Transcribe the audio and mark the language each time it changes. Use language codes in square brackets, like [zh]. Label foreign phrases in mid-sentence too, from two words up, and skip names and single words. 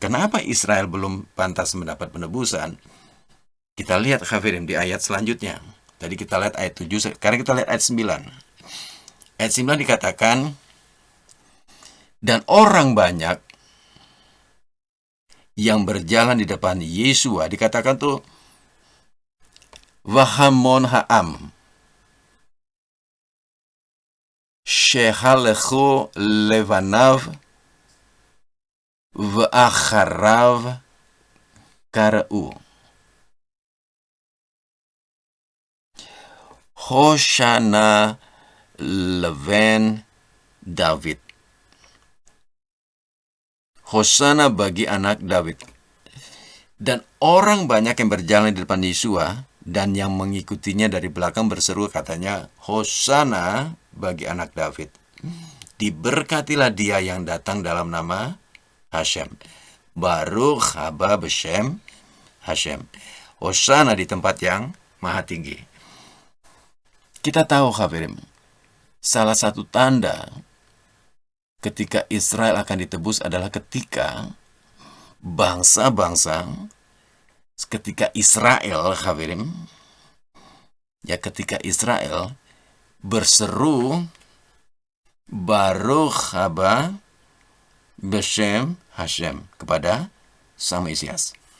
[id] Kenapa Israel belum pantas mendapat penebusan? Kita lihat, Hafirim, di ayat selanjutnya. Tadi kita lihat ayat 7, sekarang kita lihat ayat 9. Ayat 9 dikatakan, dan orang banyak yang berjalan di depan Yesua, dikatakan tuh, [he] והמון העם שהלכו לפניו ואחריו קראו הושענא לבן דוד. [id] Hosana bagi anak Daud. Dan orang banyak yang berjalan di depan Yesua dan yang mengikutinya dari belakang berseru katanya, Hosana bagi anak Daud. Diberkatilah dia yang datang dalam nama Hashem. [he] ברוך הבא בשם השם. [id] Hosana di tempat yang maha tinggi. Kita tahu, hadirin, salah satu tanda ketika Israel akan ditebus adalah ketika bangsa-bangsa, ketika Israel, hadirin, ya ketika Israel berseru [he] ברוך הבא בשם השם [id] kepada Sang Mesias.